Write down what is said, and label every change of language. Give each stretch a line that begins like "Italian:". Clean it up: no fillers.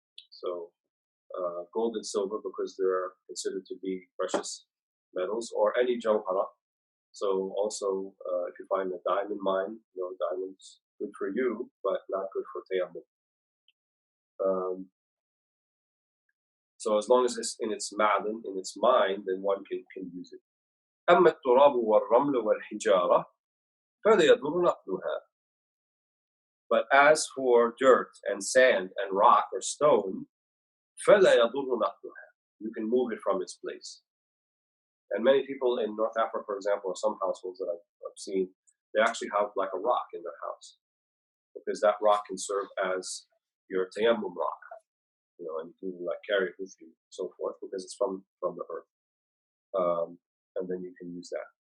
English: So gold and silver, because they're considered to be precious metals, or any jawhara. So also, if you find a diamond mine, diamonds good for you, but not good for tayammum. So as long as it's in its ma'dan, in its mine, then one can use it.
Arabic: أما التراب والرمل والحجارة فلا يضر نقلها.
English: But as for dirt and sand and rock or stone,
Arabic: فلا يضر نقلها.
English: You can move it from its place. And many people in North Africa, for example, or some households that I've seen, they actually have like a rock in their house, because that rock can serve as your tayammum rock, and you can like carry it with you, so forth, because it's from the earth, and then you can use that.